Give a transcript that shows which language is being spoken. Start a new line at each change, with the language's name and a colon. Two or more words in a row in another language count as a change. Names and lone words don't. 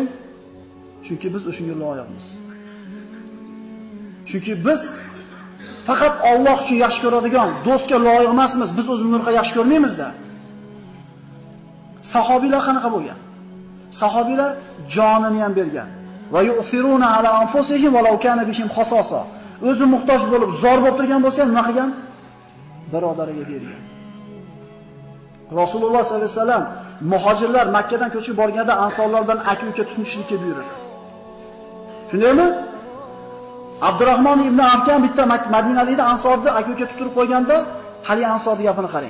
Uzbek: Chunki biz o'shunga loyiqmiz. Chunki biz faqat Alloh uchun yaxshi ko'radigan do'stga loyiq emasmiz. Biz o'zimizni yaxshi ko'rmaymiz-da. Sahobiylar qanaqa bo'lgan? Sahobiylar jonini ham bergan.
Arabic: ويؤثرون على أنفسهم ولو كان بهم خصاصة.
Uzbek: O'zi muhtoj bo'lib, zor bo'lib turgan bo'lsa, nima qilgan? Birodariga bergan. Rasululloh
Arabic: صلى الله عليه وسلم
Uzbek: muhojirlar Makka dan ko'chib borganda ansorlar bilan aka-uka tutinishlikka buyurdi. Shundaymi? Abdurrahmon ibn Avfkan bitta Madinalikda ansorni aka-uka tutirib qo'yganda, hali ansorning gapini qarang.